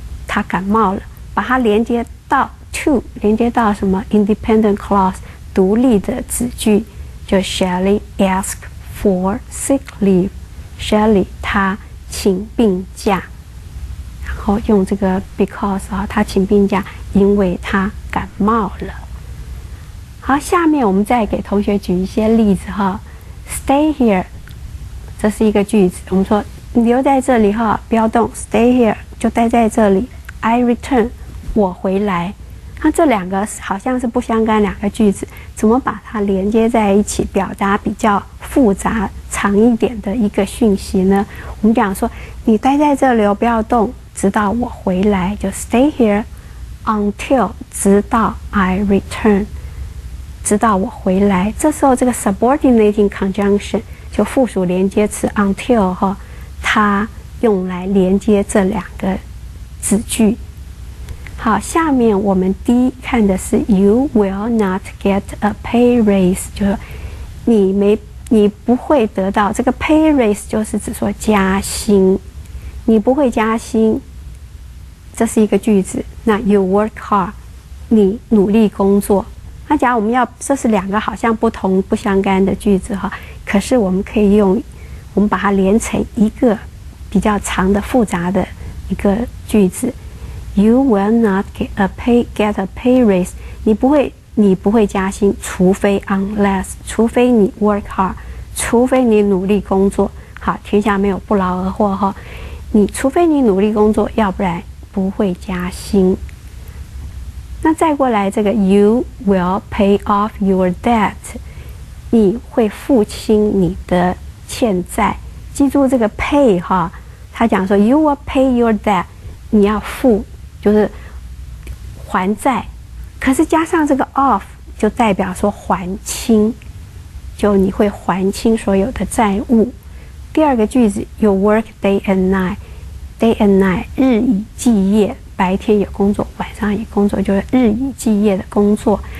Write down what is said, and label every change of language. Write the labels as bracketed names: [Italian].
[Chinese] 她感冒了，把它连接到 to， 连接到什么 independent clause 独立的子句，就 [English] Shelley ask for sick leave。 [Chinese] Shelley 她请病假，然后用这个 because 她请病假，因为她感冒了。好，下面我们再给同学举一些例子哈。 [English] Stay here， [Chinese] 这是一个句子，我们说你留在这里哈，不要动。 [English] Stay here [Chinese] 就待在这里。 [English] I return， [Chinese] 我回来。那这两个好像是不相干两个句子，怎么把它连接在一起，表达比较复杂、长一点的一个讯息呢？我们讲说，你待在这里，不要动，直到我回来，就 [English] stay here until [Chinese] 直到 [English] I return， [Chinese] 直到我回来。这时候这个 subordinating conjunction 就附属连接词 until 哈，它用来连接这两个子句。好，下面我们第一看的是 [English] You will not get a pay raise， [Chinese] 就是你不会得到这个 pay raise， 就是指说加薪，你不会加薪，这是一个句子。那 [English] You work hard， [Chinese] 你努力工作。那假如我们这是两个好像不相干的句子哈，可是我们可以我们把它连成一个比较长的复杂的一个句子。 [English] You will not get a pay raise， [Chinese] 你不会加薪，除非 unless， 除非你 [English] work hard， [Chinese] 除非你努力工作。好，天下没有不劳而获哈，除非你努力工作，要不然不会加薪。那再过来这个 [English] You will pay off your debt， [Chinese] 你会付清你的欠债。记住这个 pay 哈，他讲说 [English] You will pay your debt， [Chinese] 你要付。就是还债，可是加上这个 off 就代表说还清，就你会还清所有的债务。第二个句子 [English] You work day and night， [Chinese] day and night 日以继夜，白天有工作，晚上也工作，就是日以继夜的工作。